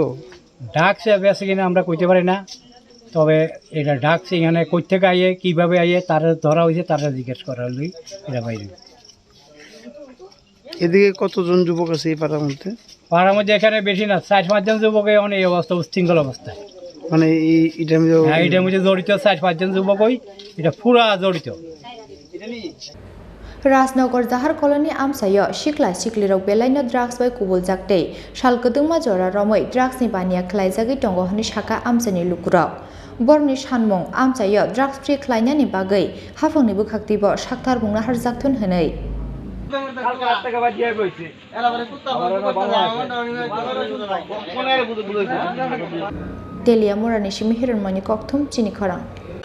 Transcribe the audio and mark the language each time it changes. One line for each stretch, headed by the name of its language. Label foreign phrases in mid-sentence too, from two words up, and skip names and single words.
Bangla: বেছে কিনা আমরা কইতে পারি না তবে এটা ডাকছে এখানে কই থেকে আইয়ে কীভাবে আইয়ে তারা ধরা হয়েছে তারা জিজ্ঞেস করা হলেই এটা বাইরে এদিকে কতজন যুবক আছে এই পাড়ার মধ্যে এখানে বেশি না 4-5 জন যুবক এখন এই অবস্থা উচ্ছৃঙ্খল অবস্থায় মানে এইটার মধ্যে জড়িত 4-5 জন যুবকই এটা পুরা জড়িত
Kok Borok: Rajnagar Jahar Colony Amchaini Sikla Sikli Rok Belaino Drugs by Kubuljak Tei Shalkudungma Jora Romoi Drugs ni Bania Klaijagi Tongo Hani Shaka Amchaini Lukurok Borni Shanmung Amchaini
English: Drugs Free
Kok Borok: Klainani Bagai Hafungni Bukhaktibo Shaktar Bungna Harjaktun Henei Teliamura Nishimi Hiran Mani Koktum Chini Khorang